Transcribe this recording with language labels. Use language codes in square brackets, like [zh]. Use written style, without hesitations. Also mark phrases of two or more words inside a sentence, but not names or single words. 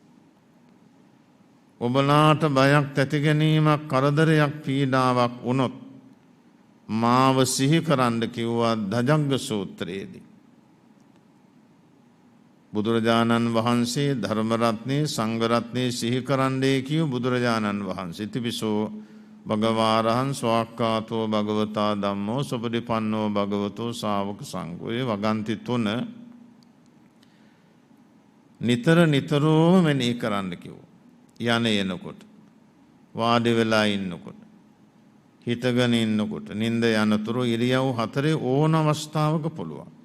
[si] ඔබලාට බයක් ඇති ගැනීමක්, කරදරයක්, පීඩාවක් වුණොත් මාව සිහි කරන්න කිව්වා ධජග්ග සූත්‍රයේදී. බුදුරජාණන් වහන්සේ ධර්මරත්නේ සංඝරත්නේ සිහි කරන්නේ කිව් බුදුරජාණන් වහන්සේ. [pi] ඉතිපිසෝ භගවාරහං ස්වාක්ඛාතෝ භගවතා ධම්මෝ සුපටිපන්නෝ භගවතෝ ශාවක සංඝෝ. [si] ඒ වගන්ති තුන නිතරම මෙනෙහි කරන්න කිව්වා. යන එනකොට, වාඩි වෙලා ඉන්නකොට, හිටගෙන ඉන්නකොට, නිින්ද යනතුරු ඉරියව් හතරේ ඕන අවස්ථාවක පුළුවන්.